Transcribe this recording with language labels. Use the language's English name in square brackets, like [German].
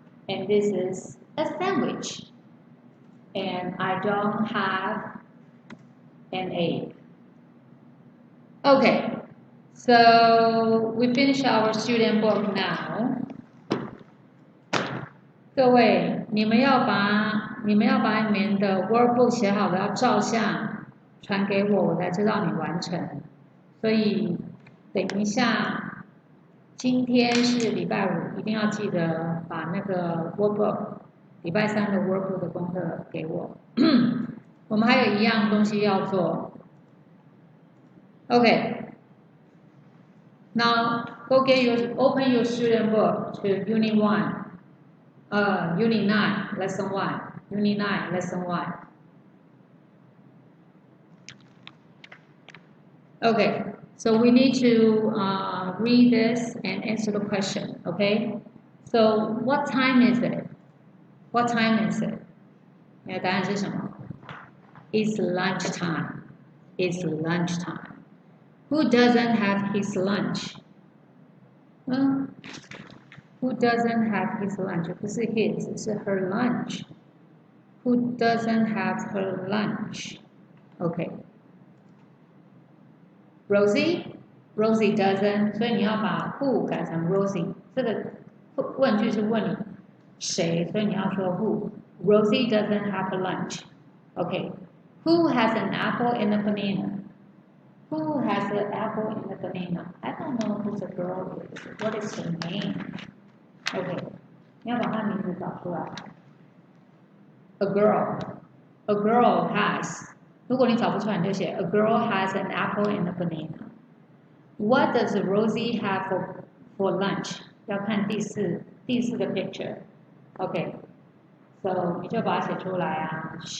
[English] And this is a sandwich. And I don't have an egg. Okay, so we finish our student book now. [Chinese] 各位，你们要把你们要把你们的 workbook 写好的要照相传给我，我才知道你完成。所以等一下，今天是礼拜五，一定要记得把那个 workbook 礼拜三的 workbook 的功课给我。我们还有一样东西要做。 [English] Okay. Now go open your student book to Unit 1. Unit 9, Lesson 1. Unit 9, Lesson 1. Okay, so we need to read this and answer the question, okay? So what time is it? What time is it? [Chinese] 你的答案是什么？ [English] It's lunchtime. It's lunchtime. Who doesn't have his lunch? Who doesn't have his lunch? [Chinese] 不是 his, 是 [English] her lunch. Who doesn't have her lunch? Okay. Rosie doesn't. [Chinese] 所以你要把 who 改成 Rosie. 这个问句是问你谁，所以你要说 who. [English] Rosie doesn't have a lunch. Okay. Who has an apple and a banana? Who has an apple and a banana? I don't know who the girl is. What is her name? Okay. [Chinese] 你要把她名字找出来。 [English] A girl. A girl has. [Chinese] 如果你找不出来，你就写 [English] A girl has an apple and a banana. What does Rosie have for lunch? [Chinese] 要看第四个 picture. [English] Okay. [Chinese] So 你就把它写出来啊。